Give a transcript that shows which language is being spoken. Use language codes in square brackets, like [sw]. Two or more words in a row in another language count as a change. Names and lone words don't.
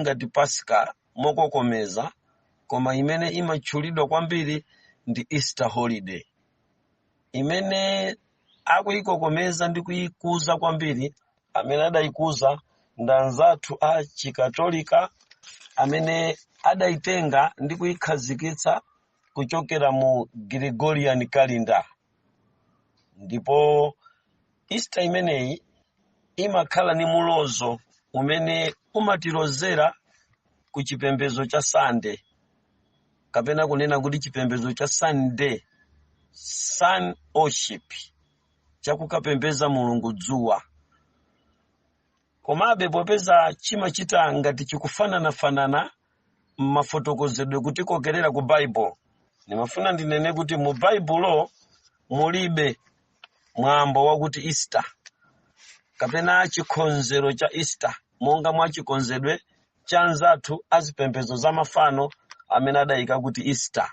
[ny] ngati Pasaka mokokomeza, koma imene imatchulidwa kwambiri ndi [en] Easter holiday, [ny] imene akuyikokomeza ndi kuyikuza kwambiri amene adayikuza ndi anzathu a chikatolika amene adayitenga ndi kuyikhazikitsa kuchokera mu [en] Gregorian calendar. [ny] Ndipo Easter imeneyi imakhala ni mulozo umene umatilozera ku chipembedzo cha Sunday, kapena kunena kuti chipembedzo cha Sunday, [en] sun worship, [ny] chakukapembeza Mulungu dzuwa. Komabe popeza chimachita ngati chikufanana mafotokozedwe kuti kokerera ku Bible, nimafuna ndinene kuti mu Bible mulibe mwambo wakuti Easter kapena chikonzero cha Easter monga mwa chikonzedwe cha anzathu azipembedzo za mafano amene adayika kuti Easter.